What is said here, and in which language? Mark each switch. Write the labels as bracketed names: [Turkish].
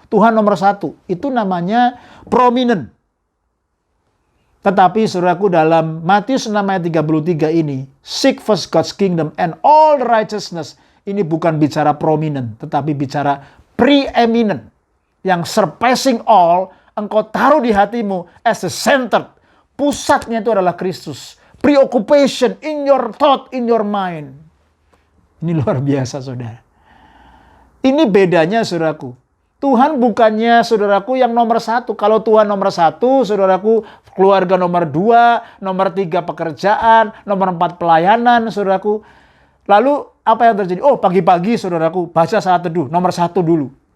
[Indonesian] Tuhan nomor 1. Itu namanya prominent. Tetapi saudaraku, dalam Matius 6 ayat 33 ini, [English] seek first God's kingdom and all the righteousness. [Indonesian] Ini bukan bicara prominent, tetapi bicara preeminent. Yang [English] surpassing all, [Indonesian] engkau taruh di hatimu [English] as the center. [Indonesian] Pusatnya itu adalah Kristus. [English] Preoccupation in your thought, in your mind. [Indonesian] Ini luar biasa, saudara. Ini bedanya, saudaraku. Tuhan bukannya, saudaraku, yang nomor 1. Kalau Tuhan nomor 1, saudaraku, keluarga nomor 2, nomor 3 pekerjaan, nomor 4 pelayanan, saudaraku. Lalu apa yang terjadi? Oh, pagi-pagi, saudaraku, baca saat teduh, nomor 1 dulu.